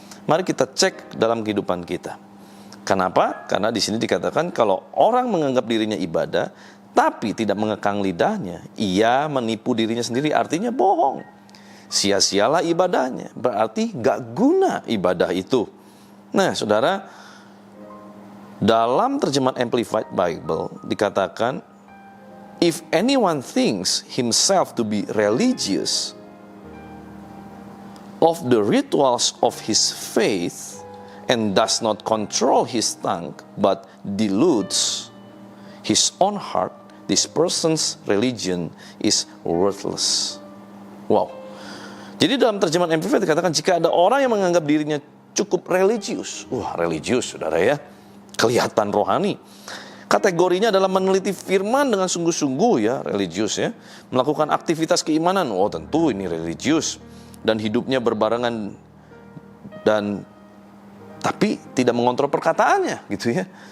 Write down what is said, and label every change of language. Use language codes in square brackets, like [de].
[id] Mari kita cek dalam kehidupan kita. Kenapa? Karena di sini dikatakan kalau orang menganggap dirinya ibadah tapi tidak mengekang lidahnya, ia menipu dirinya sendiri, artinya bohong. Sia-sialah ibadahnya, berarti gak guna ibadah itu. Nah saudara, dalam terjemahan Amplified Bible dikatakan, [en] if anyone thinks himself to be religious of the rituals of his faith and does not control his tongue, but deludes his own heart, this person's religion is worthless. Wow. [id] Jadi dalam terjemahan Amplified dikatakan, jika ada orang yang menganggap dirinya cukup religius. Wah, religius, saudara ya. Kelihatan rohani. Kategorinya adalah meneliti firman dengan sungguh-sungguh ya, religius ya. Melakukan aktivitas keimanan. Oh, tentu ini religius. Dan hidupnya berbarengan dan tapi tidak mengontrol perkataannya gitu ya.